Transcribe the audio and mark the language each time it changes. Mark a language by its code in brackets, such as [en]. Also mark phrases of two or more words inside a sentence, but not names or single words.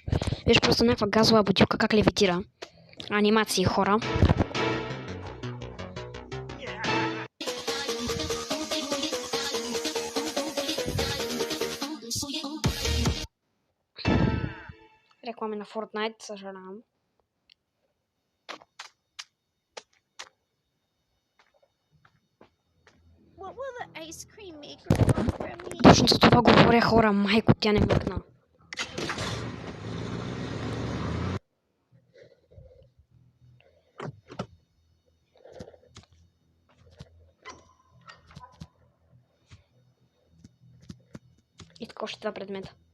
[bg] Виж просто някаква газова бутилка как левитира. Анимации, хора. Реклами на Fortnite, съжалявам. [en] What will the ice cream maker want from me? [bg] Точно за това говоря, хора. Майко, тя не мъкна. И така още два предмета.